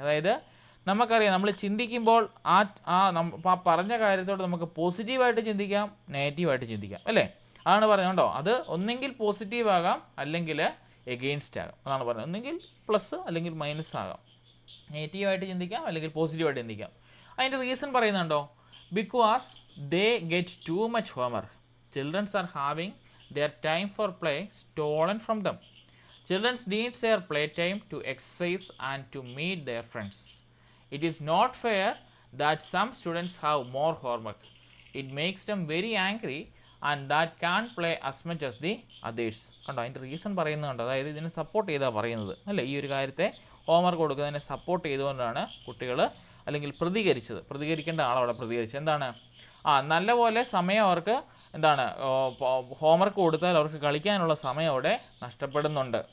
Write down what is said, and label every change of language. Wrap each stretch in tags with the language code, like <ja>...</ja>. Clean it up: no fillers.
<ml>അതായത് നമുക്കറിയാം, നമ്മൾ ചിന്തിക്കുമ്പോൾ പറഞ്ഞ കാര്യത്തോട് നമുക്ക് പോസിറ്റീവായിട്ട് ചിന്തിക്കാം, നെഗറ്റീവായിട്ട് ചിന്തിക്കാം, അല്ലേ? അതാണ് പറയുന്നത് കേട്ടോ. അത് ഒന്നെങ്കിൽ പോസിറ്റീവ് ആകാം, അല്ലെങ്കിൽ എഗെയിൻസ്റ്റ് ആകാം. അതാണ് പറയുന്നത്. ഒന്നെങ്കിൽ പ്ലസ് അല്ലെങ്കിൽ മൈനസ് ആകാം. നെഗറ്റീവായിട്ട് ചിന്തിക്കാം, അല്ലെങ്കിൽ പോസിറ്റീവായിട്ട് ചിന്തിക്കാം. അതിൻ്റെ റീസൺ പറയുന്നുണ്ടോ?</ml> <en>because they get too much homework. Children are having their time for play stolen from them. Children need their playtime to exercise and to meet their friends. It is not fair that some students have more homework. It makes them very angry and that can't play as much as the others.</en> <ml>കണ്ടോ അതിൻ്റെ reason പറയുന്നുണ്ട്, അതായത് ഇതിനെ support ചെയ്താൽ പറയുന്നത് അല്ലേ, ഈ ഒരു കാര്യത്തെ ഹോംവർക്ക് കൊടുക്കുന്നതിനെ സപ്പോർട്ട് ചെയ്തുകൊണ്ടാണ് കുട്ടികൾ അല്ലെങ്കിൽ പ്രതികരിക്കേണ്ട ആളവിടെ പ്രതികരിച്ചത്. എന്താണ്, നല്ലപോലെ സമയം അവർക്ക് എന്താണ് ഹോംവർക്ക് കൊടുത്താൽ അവർക്ക് കളിക്കാനുള്ള സമയം അവിടെ നഷ്ടപ്പെടുന്നുണ്ട്.</ml>